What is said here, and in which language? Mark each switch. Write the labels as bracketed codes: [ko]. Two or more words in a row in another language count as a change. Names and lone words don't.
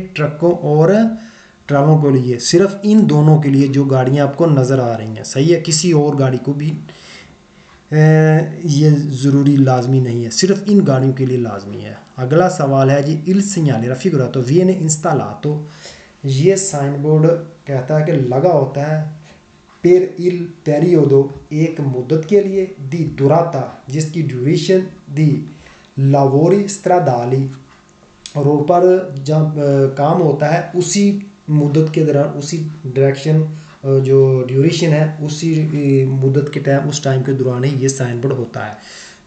[hi] ट्रकों और ट्रालों के लिए, सिर्फ इन दोनों के लिए जो गाड़ियाँ आपको नज़र आ रही हैं। सही है, किसी और गाड़ी को भी ये ज़रूरी लाजमी नहीं है, सिर्फ इन गाड़ियों के लिए लाजमी है। अगला सवाल है जी, [it] il segnale raffigurato viene installato, [hi] ये साइन बोर्ड कहता है कि लगा होता है [it] per il periodo, [hi] एक मुद्दत के लिए, [it] di durata, [hi] जिसकी ड्यूरेशन, [it] dei lavori stradali, [hi] रोड पर जब काम होता है उसी मुद्दत के दौरान, उसी डायरेक्शन जो ड्यूरेशन है उसी मुद्दत के टाइम, उस टाइम के दौरान ही ये साइन बोर्ड होता है।